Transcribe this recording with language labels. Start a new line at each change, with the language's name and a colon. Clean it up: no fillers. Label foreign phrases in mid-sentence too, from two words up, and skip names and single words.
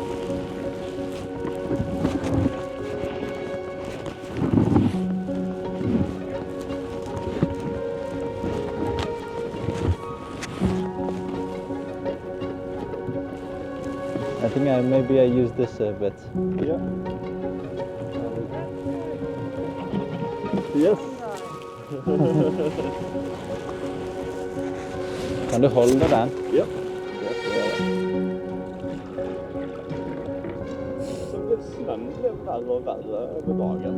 English: I think maybe I use this a bit. Yeah. Yes.
Norwegian: Kan du holde den? Ja. Så den blir verre og verre over dagen.